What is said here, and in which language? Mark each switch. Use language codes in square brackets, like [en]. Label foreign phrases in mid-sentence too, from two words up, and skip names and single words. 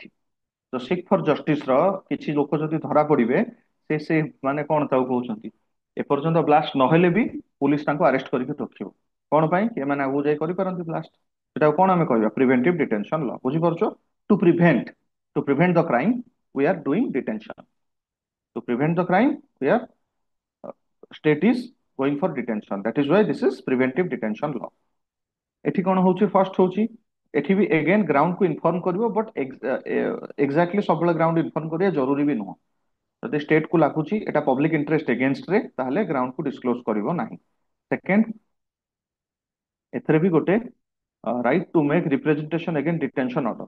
[or] ତ ସିକ୍ ଫର ଜଷ୍ଟିସ ର କିଛି ଲୋକ ଯଦି ଧରା ପଡିବେ, ସେ ମାନେ କଣ ତାକୁ କହୁଛନ୍ତି, ଏପର୍ଯ୍ୟନ୍ତ ବ୍ଲାଷ୍ଟ ନହେଲେ ବି ପୁଲିସ ତାଙ୍କୁ ଆରେଷ୍ଟ କରିକି ରଖିବ। କଣ ପାଇଁ? ଏମାନେ ଆଗକୁ ଯାଇ କରିପାରନ୍ତି ବ୍ଲାଷ୍ଟ। ସେଟାକୁ କଣ ଆମେ କହିବା? [en] preventive detention law. ବୁଝିପାରୁଛ? to prevent, to prevent the crime we are doing detention, to prevent the crime we are state is going for detention, that is why this is preventive detention law। [or] ଏଠି କଣ ହଉଛି, ଫାର୍ଷ୍ଟ ହଉଛି ଏଠି ବି [en] again ground [or] କୁ ଇନଫର୍ମ କରିବ, [en] but exactly [or] ସବୁବେଳେ [en] ground inform [or] କରିବା ଜରୁରୀ ବି ନୁହଁ। ଯଦି ଷ୍ଟେଟ କୁ ଲାଗୁଛି ଏଟା [en] public interest against [or] ରେ, ତାହେଲେ ଗ୍ରାଉଣ୍ଡ କୁ ଡିସକ୍ଲୋଜ କରିବ ନାହିଁ। ସେକେଣ୍ଡ, ଏଥିରେ ବି ଗୋଟେ [en] right to make representation again detention order.